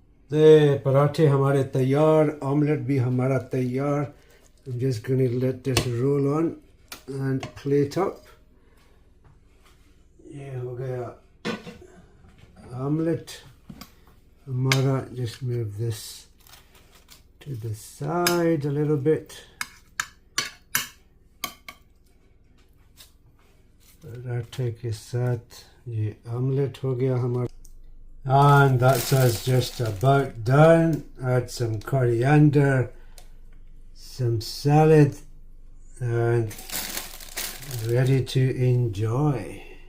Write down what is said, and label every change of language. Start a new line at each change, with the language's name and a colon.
Hindi: The parathe हमारे तैयार, omelette भी हमारा तैयार.
English: I'm just going to let this roll on and plate up.
Hindi: ये हो गया omelette हमारा.
English: Just move this to the side a little bit.
Hindi: पराठे के साथ ये omelette हो गया हमारा.
English: And that's us just about done. Add some coriander, some salad, and ready to enjoy.